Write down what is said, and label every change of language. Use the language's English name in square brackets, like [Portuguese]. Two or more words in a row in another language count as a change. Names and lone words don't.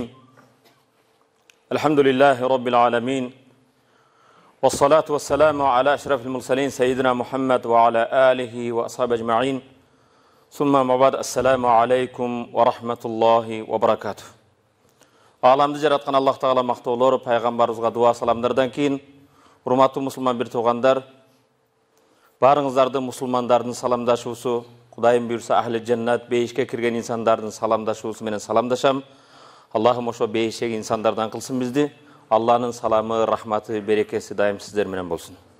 [Arabic] الحمد لله رب العالمين، والصلاة والسلام على أشرف المرسلين سيدنا محمد وعلى آله وأصحابه أجمعين. ثم ما بعد، السلام عليكم ورحمة الله وبركاته. [Kyrgyz] Alamda жараткан Аллах Тағала мақтаулары, пайғамбарымызға дуа саламдардан кейін, урматтуу мусулман бир туугандар, барыңыздарды мусулмандардын саламдашуусу, Кудайым буйрса [Arabic] أهل الجنة, [Kyrgyz] бейишке кирген инсандардын саламдашуусу менен саламдашам. Аллахым ошо бейиштеги инсандардан кылсын бизди. Алланын саламы, рахматы, берекеси дайым сиздер менен болсун.